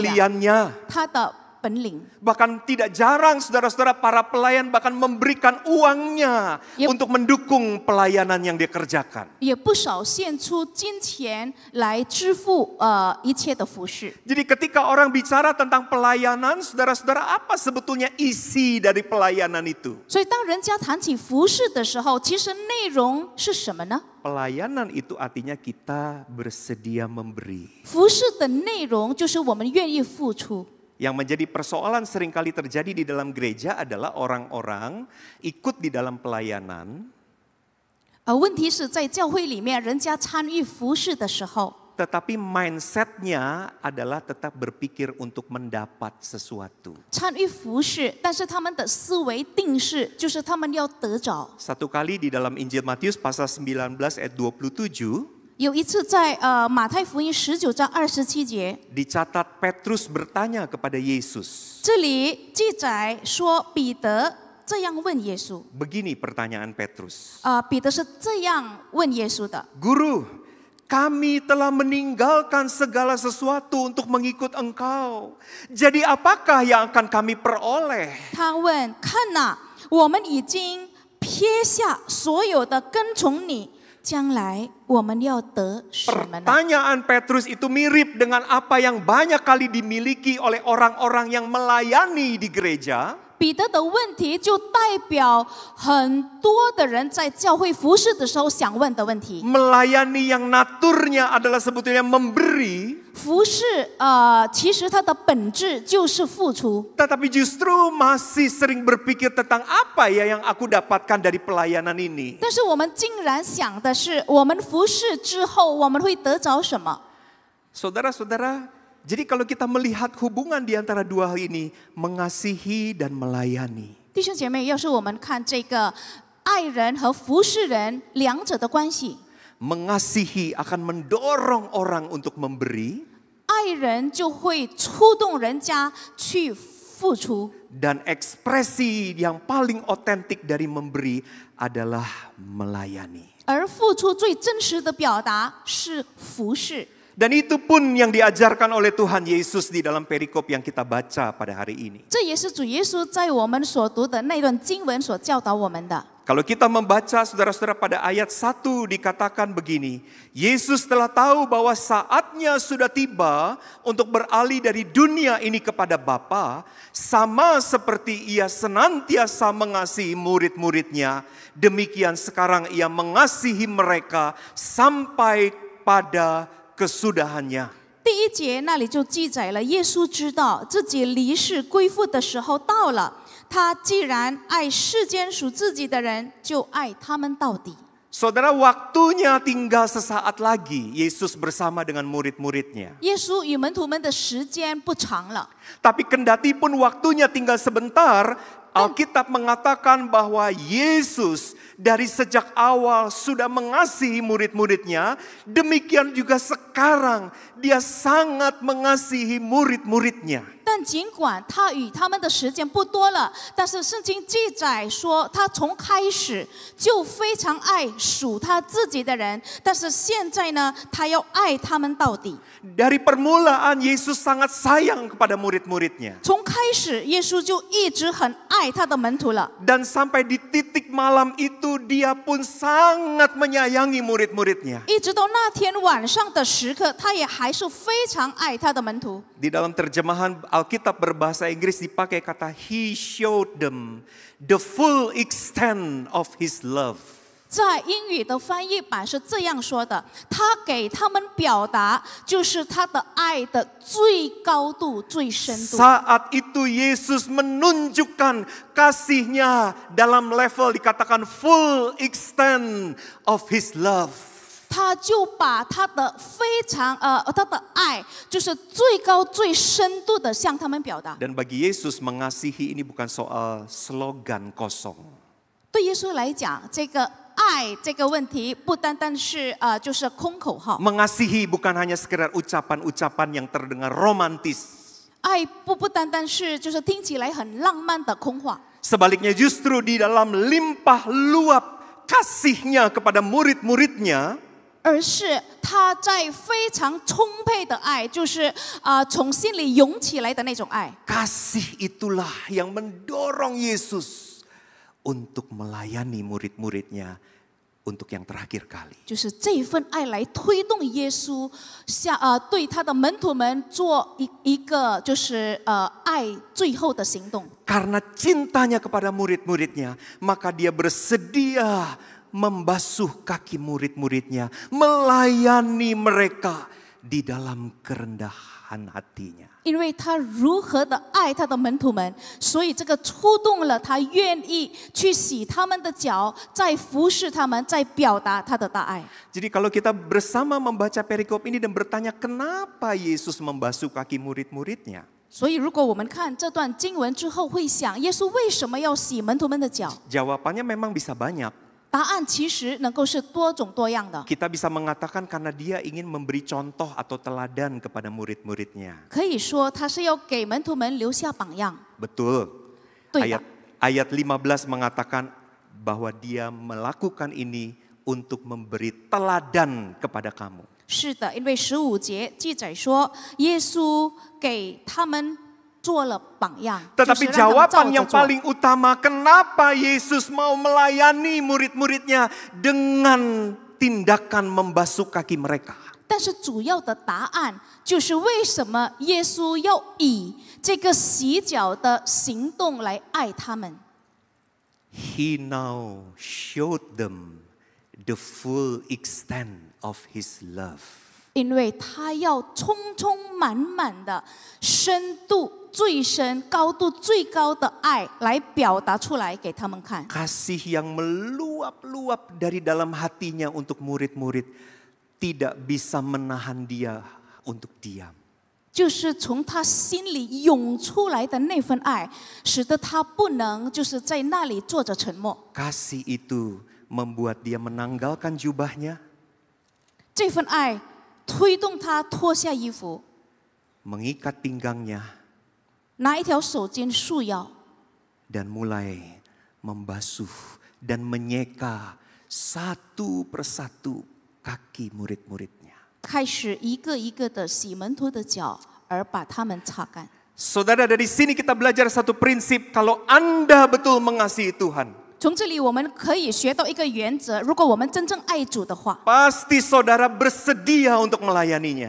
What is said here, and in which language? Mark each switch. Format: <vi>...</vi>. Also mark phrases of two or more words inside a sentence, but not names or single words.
<id>keahliannya.</id> <zh>他的本领。</zh> <id>Bahkan tidak jarang saudara-saudara para pelayan bahkan memberikan uangnya Yep. untuk mendukung pelayanan yang dia kerjakan.</id> <zh>也不少献出金钱来支付一切的服饰。</zh> <id>Jadi ketika orang bicara tentang pelayanan, saudara-saudara, apa sebetulnya isi dari pelayanan itu?</id> <zh>所以当人家谈起服饰的时候，其实内容是什么呢？</zh> <id>Pelayanan itu artinya kita bersedia memberi.</id> <zh>服饰的内容就是我们愿意付出。</zh> <id>Yang menjadi persoalan seringkali terjadi di dalam gereja adalah orang-orang ikut di dalam pelayanan,</id> <zh>问题是在教会里面，人家参与服饰的时候，</zh> <id>tetapi mindset-nya adalah tetap berpikir untuk mendapat sesuatu.</id> <zh>参与服饰，但是他们的思维定势就是他们要得着。</zh> <id>Satu kali di dalam Injil Matius pasal 19 ayat 27,</id> <zh>有一次在马太福音19章27节，</zh> <id>dicatat Petrus bertanya kepada Yesus.</id> <zh>这里记载说彼得这样问耶稣。</zh> <id>Begini pertanyaan Petrus.</id> <zh>彼得是这样问耶稣的：</zh> <id>Guru, kami telah meninggalkan segala sesuatu untuk mengikut Engkau. Jadi apakah yang akan kami peroleh?</id> <zh>他问：看哪，我们已经撇下所有的跟从你，将来我们要得什么呢？</zh> <id>Pertanyaan Petrus itu mirip dengan apa yang banyak kali dimiliki oleh orang-orang yang melayani di gereja.</id> <zh>彼得的问题就代表很多的人在教会服侍的时候想问的问题。</zh> <id>Melayani yang naturnya adalah sebetulnya memberi,</id> <zh>服侍其实它的本质就是付出，</zh> <id>tetapi justru masih sering berpikir tentang apa ya yang aku dapatkan dari pelayanan ini.</id> <zh>但是我们竟然想的是，我们服侍之后我们会得着什么？</zh> <id>Saudara-saudara, jadi kalau kita melihat hubungan di antara dua hal ini, mengasihi dan melayani,</id> <zh>弟兄姐妹，要是我们看这个爱人和服侍人两者的关系，</zh> <id>mengasihi akan mendorong orang untuk memberi,</id> <zh>爱人就会触动人家去付出。</zh> <id>Dan ekspresi yang paling otentik dari memberi adalah melayani.</id> <zh>而付出最真实的表达是服侍。</zh> <id>Dan itu pun yang diajarkan oleh Tuhan Yesus di dalam perikop yang kita baca pada hari ini.</id> <zh>这也是主耶稣在我们所读的那段经文所教导我们的。</zh> <id>Kalau kita membaca saudara-saudara pada ayat 1 dikatakan begini. Yesus telah tahu bahwa saatnya sudah tiba untuk beralih dari dunia ini kepada Bapa. Sama seperti ia senantiasa mengasihi murid-muridnya. Demikian sekarang ia mengasihi mereka sampai pada kesudahannya.</id> <zh>第一节那里就记载了，耶稣知道自己离世归父的时候到了。他既然爱世间属自己的人，就爱他们到底。</zh> <id>Saudara, waktunya tinggal sesaat lagi Yesus bersama dengan murid-muridnya.</id> <zh>耶稣与门徒们的时间不长了，</zh> <id>Tapi kendati pun waktunya tinggal sebentar, Alkitab mengatakan bahwa Yesus dari sejak awal sudah mengasihi murid-muridnya. Demikian juga sekarang dia sangat mengasihi murid-muridnya.</id> <zh>但尽管他与他们的时间不多了，但是圣经记载说，他从开始就非常爱属他自己的人，但是现在呢，他要爱他们到底。</zh> <id>Dari permulaan Yesus sangat sayang kepada murid-muridnya.</id> <zh>从开始，耶稣就一直很爱他的门徒了。</zh> <id>Dan sampai di titik malam itu dia pun sangat menyayangi murid-muridnya.</id> <zh>一直到那天晚上的时刻，他也还是非常爱他的门徒。</zh> <id>Di dalam terjemahan Alkitab berbahasa Inggris dipakai kata</id> <en>He showed them the full extent of His love.</en> <zh>在英语的翻译版是这样说的：他给他们表达就是他的爱的最高度、最深度。</zh> <id>Saat itu Yesus menunjukkan kasihnya dalam level dikatakan</id> <en>full extent of His love.</en> <zh>他就把他的他的爱，就是最高最深度的向他们表达。</zh> <id>Dan bagi Yesus mengasihi ini bukan soal slogan kosong.</id> <zh>对耶稣来讲，这个爱这个问题不单单是就是空口号。</zh> <id>Mengasihi bukan hanya sekedar ucapan-ucapan yang terdengar romantis.</id> <zh>爱不单单是就是听起来很浪漫的空话，</zh> <id>Sebaliknya justru di dalam limpah luap kasihnya kepada murid-muridnya,</id> <zh>而是他在非常充沛的爱，就是从心里涌起来的那种爱。</zh> <id>kasih itulah yang mendorong Yesus untuk melayani murid-muridnya untuk yang terakhir kali.</id> <zh>就是这份爱来推动耶稣对他的门徒们做一个就是爱最后的行动。</zh> <id>Karena cintanya kepada murid-muridnya, maka dia bersedia membasuh kaki murid-muridnya, melayani mereka di dalam kerendahan hatinya.</id> <zh>因为他如何的爱他的门徒们，所以这个触动了他愿意去洗他们的脚，在服侍他们，在表达他的大爱。</zh> <id>Jadi kalau kita bersama membaca perikop ini dan bertanya kenapa Yesus membasuh kaki murid-muridnya,</id> <zh>所以如果我们看这段经文之后，会想耶稣为什么要洗门徒们的脚？</zh> <id>jawabannya memang bisa banyak.</id> <zh>答案其实能够是多种多样的。</zh> <id>Kita bisa mengatakan karena dia ingin memberi contoh atau teladan kepada murid-muridnya.</id> <zh>可以说他是要给门徒们留下榜样。</zh> <id>Betul.</id> <zh>对的。</zh> <id>Ayat 15 mengatakan bahwa dia melakukan ini untuk memberi teladan kepada kamu.</id> <zh>是的，因为15节记载说，耶稣给他们做了榜样。</zh> <id>Tetapi</id> <zh>就是让他们照</zh> <id>jawaban</id> <zh>着</zh> <id>yang</id> <zh>做。</zh> <id>paling utama, kenapa Yesus mau melayani murid-muridnya dengan tindakan membasuh kaki mereka?</id> <zh>但是主要的答案就是为什么耶稣要以这个洗脚的行动来爱他们。</zh> <en>He now showed them the full extent of His love.</en> <zh>因为他要充充满满的深度最深、高度最高的爱来表达出来给他们看。</zh> <id>Kasih yang meluap-luap dari dalam hatinya untuk murid-murid tidak bisa menahan dia untuk diam.</id> <zh>就是从他心里涌出来的那份爱，使得他不能就是在那里坐着沉默。</zh> <id>Kasih itu membuat dia menanggalkan jubahnya,</id> <zh>这份爱推动他脱下衣服，</zh> <id>mengikat pinggangnya,</id> <zh>拿一条手巾束腰，</zh> <id>dan mulai membasuh dan menyeka satu persatu kaki murid-muridnya.</id> <zh>开始一个一个的洗门徒的脚，而把他们擦干。</zh> <id>Saudara, dari sini kita belajar satu prinsip, kalau Anda betul mengasihi Tuhan,</id> <zh>从这里我们可以学到一个原则：如果我们真正爱主的话，</zh> <id>pasti saudara bersedia untuk melayaninya.</id>